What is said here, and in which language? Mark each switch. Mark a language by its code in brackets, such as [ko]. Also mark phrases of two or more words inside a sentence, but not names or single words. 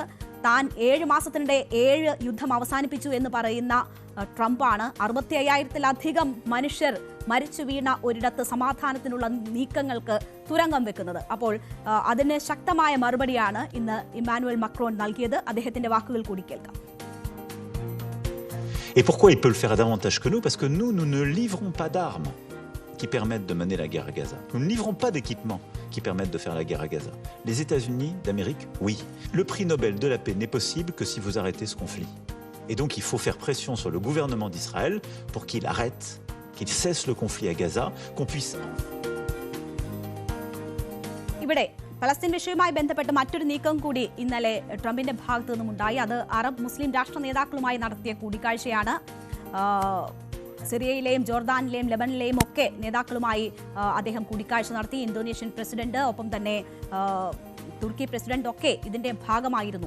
[ml] താൻ 7 മാസത്തിനിടെ 7 യുദ്ധം അവസാനിപ്പിച്ചു എന്ന് പറയുന്ന ട്രംപാണ് 65,000-ത്തിലധികം മനുഷ്യർ മരിച്ചു വീണ ഒരിടത്ത് സമാധാനത്തിനുള്ള നീക്കങ്ങൾക്ക് തുരങ്കം വെക്കുന്നത്. അപ്പോൾ അതിന് ശക്തമായ മറുപടിയാണ് ഇന്ന് ഇമ്മാനുവൽ മാക്രോൺ നൽകിയത്. അദ്ദേഹത്തിന്റെ വാക്കുകൾ കൂടി കേൾക്കാം. [fr] Et pourquoi il peut le faire davantage que nous? Parce que nous ne livrons pas d'armes qui permettent de mener la guerre à Gaza. Nous ne livrons pas d'équipements qui permettent de faire la guerre à Gaza. Les États-Unis d'Amérique, oui. Le prix Nobel de la paix n'est possible que si vous arrêtez ce conflit. Et donc il faut faire pression sur le gouvernement d'Israël pour qu'il arrête, qu'il cesse le conflit à Gaza, qu'on puisse... [ml] ഇവിടെ പലസ്തീൻ വിഷയവുമായി ബന്ധപ്പെട്ട് മറ്റൊരു നീക്കം കൂടി ഇന്നലെ ട്രംപിന്റെ ഭാഗത്തു നിന്നുമുണ്ടായി. അത് അറബ് മുസ്ലിം രാഷ്ട്ര നേതാക്കളുമായി നടത്തിയ കൂടിക്കാഴ്ചയാണ്. സിറിയയിലെയും ജോർദാനിലെയും ലെബനിലെയും ഒക്കെ നേതാക്കളുമായി അദ്ദേഹം കൂടിക്കാഴ്ച നടത്തി. ഇന്തോനേഷ്യൻ പ്രസിഡന്റ്, ഒപ്പം തന്നെ തുർക്കി പ്രസിഡന്റ് ഒക്കെ ഇതിന്റെ ഭാഗമായിരുന്നു.